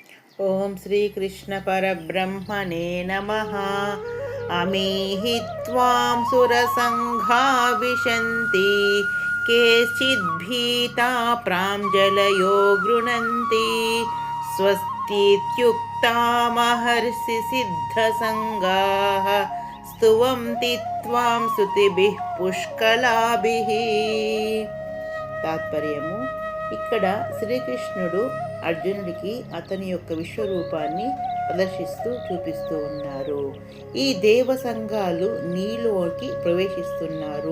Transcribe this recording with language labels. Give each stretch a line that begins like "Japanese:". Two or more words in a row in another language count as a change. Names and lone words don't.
Sanskrit: ఓం శ్రీకృష్ణ పరబ్రహ్మణే నమః. అమీहि त्वां सुरसङ्घा विशन्ति केचिद्भीता प्राञ्जलयो गृह्णन्ति स्वस्तीत्युक्ता महर्षि सिद्धसङ्गाः स्तुवन्ति त्वां స్తుతిభిః పుష్కలాభిః.
Telugu: తాత్పర్యము: ఇక్కడ శ్రీకృష్ణుడు అర్జునుడికి అతని యొక్క విశ్వరూపాన్ని ప్రదర్శిస్తూ చూపిస్తూ ఉన్నారు. ఈ దేవ సంఘాలు నీలోకి ప్రవేశిస్తున్నారు.